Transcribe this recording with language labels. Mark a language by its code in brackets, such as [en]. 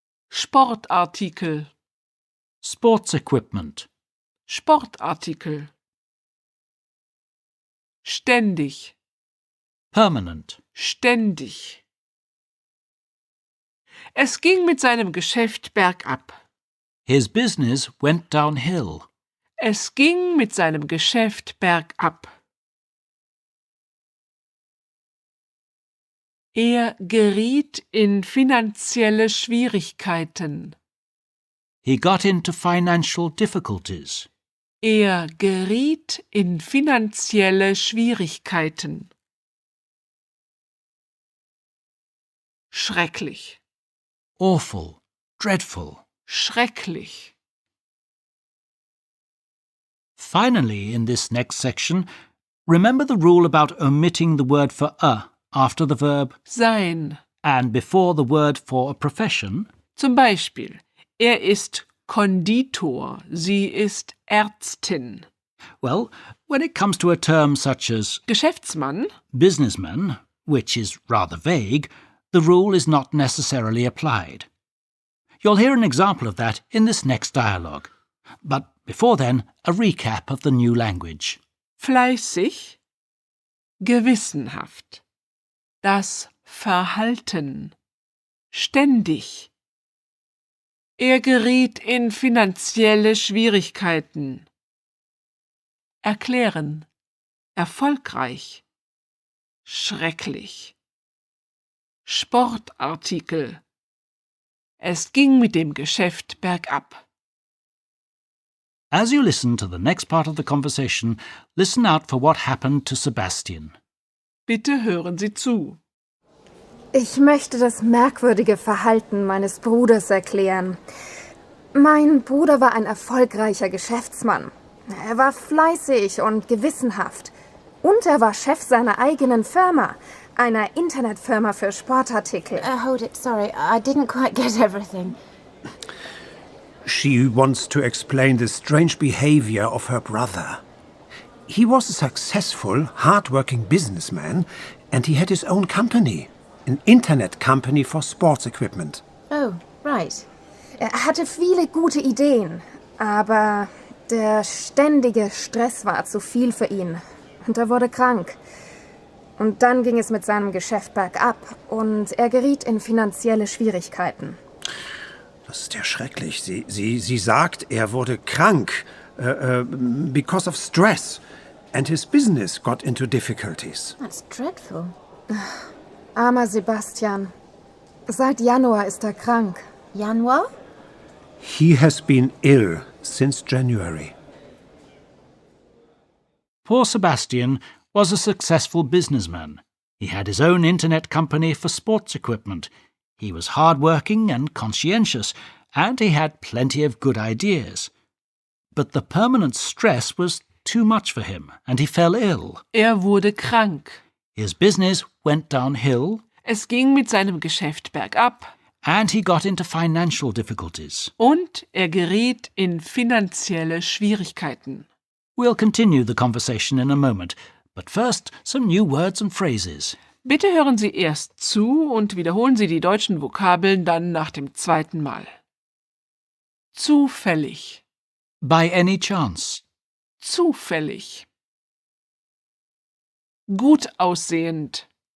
[de] Sportartikel. [en] Sports equipment. [de] Sportartikel. Ständig. [en] Permanent. [de] Ständig. Es ging mit seinem Geschäft bergab. [en] His business went downhill. [de] Es ging mit seinem Geschäft bergab. Er geriet in finanzielle Schwierigkeiten. [en] He got into financial difficulties. [de] Er geriet in finanzielle Schwierigkeiten. Schrecklich. [en] Awful. Dreadful. [de] Schrecklich. [en] Finally, in this next section, remember the rule about omitting the word for a after the verb [de] Sein. [en] and before the word for a profession? [de] Zum Beispiel, er ist Konditor, sie ist Ärztin. [en] Well, when it comes to a term such as [de] Geschäftsmann, [en] businessman, which is rather vague, the rule is not necessarily applied. You'll hear an example of that in this next dialogue. But before then, a recap of the new language. [de] fleißig, gewissenhaft. Das Verhalten, ständig. Er geriet in finanzielle Schwierigkeiten. Erklären, erfolgreich, schrecklich. Sportartikel. Es ging mit dem Geschäft bergab. [en] As you listen to the next part of the conversation, listen out for what happened to Sebastian. [de] Bitte hören Sie zu. Ich möchte das merkwürdige Verhalten meines Bruders erklären. Mein Bruder war ein erfolgreicher Geschäftsmann. Er war fleißig und gewissenhaft. Und er war Chef seiner eigenen Firma, einer Internetfirma für Sportartikel. [en] Hold it, sorry. I didn't quite get everything. She wants to explain the strange behavior of her brother. He was a successful, hard-working businessman, and he had his own company, an internet company for sports equipment. Oh, Right. [de] Er hatte viele gute Ideen, aber der ständige Stress war zu viel für ihn. Und er wurde krank. Und dann ging es mit seinem Geschäft bergab und er geriet in finanzielle Schwierigkeiten. Das ist ja schrecklich. Sie sagt, er wurde krank [en] because of stress and his business got into difficulties. That's dreadful. [de] Armer Sebastian. Seit Januar ist er krank. Januar? [en] He has been ill since January. Poor Sebastian was a successful businessman. He had his own internet company for sports equipment. He was hard-working and conscientious, and he had plenty of good ideas. But the permanent stress was too much for him, and he fell ill. [de] Wurde krank. [en] His business went downhill, [de] Es ging mit seinem Geschäft bergab [en] and he got into financial difficulties. [de] und er geriet in finanzielle Schwierigkeiten. [en] We'll continue the conversation in a moment, but first some new words and phrases. [de] Bitte hören Sie erst zu und wiederholen Sie die deutschen Vokabeln dann nach dem zweiten Mal. Zufällig, [en] By any chance, [de] zufällig. Gut aussehend,